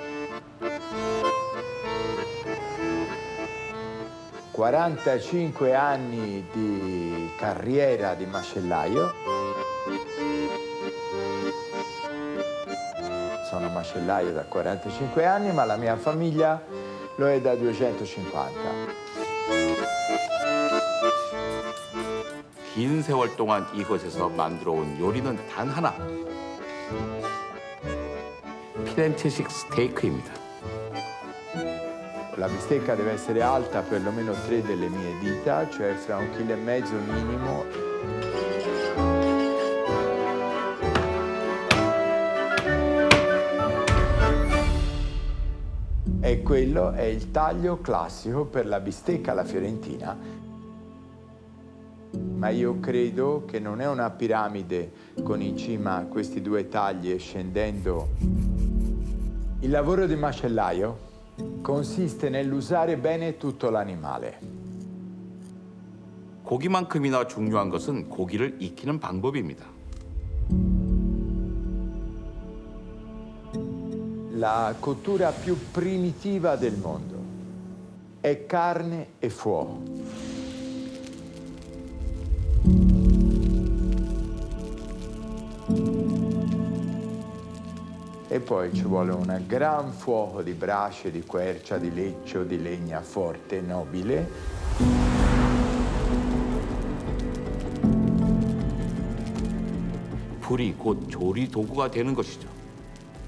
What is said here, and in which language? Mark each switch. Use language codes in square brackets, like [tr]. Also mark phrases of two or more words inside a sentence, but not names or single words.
[it] 45 anni di carriera di macellaio. Sono macellaio da 45 anni, ma la mia famiglia lo è da 250. [ko] 긴 세월 동안 이곳에서 만들어온 요리는 단 하나. 피렌체식 스테이크입니다. [it] La bistecca deve essere alta perlomeno 3 delle mie dita, cioè fra 1,5 kg minimo. E quello è il taglio classico per la bistecca alla fiorentina. Ma io credo che non è una piramide con in cima questi due tagli e scendendo. Il lavoro di macellaio consiste nell'usare bene tutto l'animale. [ko] 고기만큼이나 중요한 것은 고기를 익히는 방법입니다. [it] La cottura più primitiva del mondo è carne e fuoco. E poi ci vuole un gran fuoco di brace, di quercia, di leccio, di legna forte, nobile. [ko] 불이 곧 조리 도구가 되는 것이죠.